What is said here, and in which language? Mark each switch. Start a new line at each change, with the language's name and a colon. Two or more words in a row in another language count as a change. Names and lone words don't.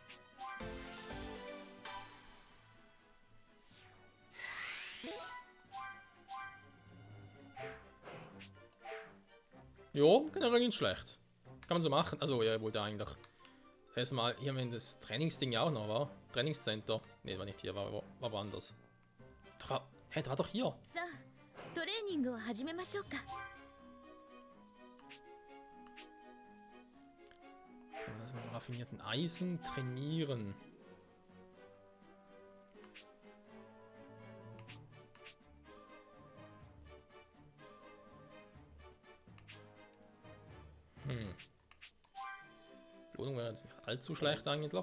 German: Jo, generell nicht schlecht. Kann man so machen. Also, ja, wollte eigentlich erstmal hier, wenn das Trainingsding ja auch noch war. Trainingscenter. Ne, war nicht hier, war woanders. Hä, der war doch hier.
Japanese: トレーニングを始めましょうか。
German: Also mit raffinierten Eisen trainieren. Belohnung wäre jetzt nicht allzu schlecht eigentlich.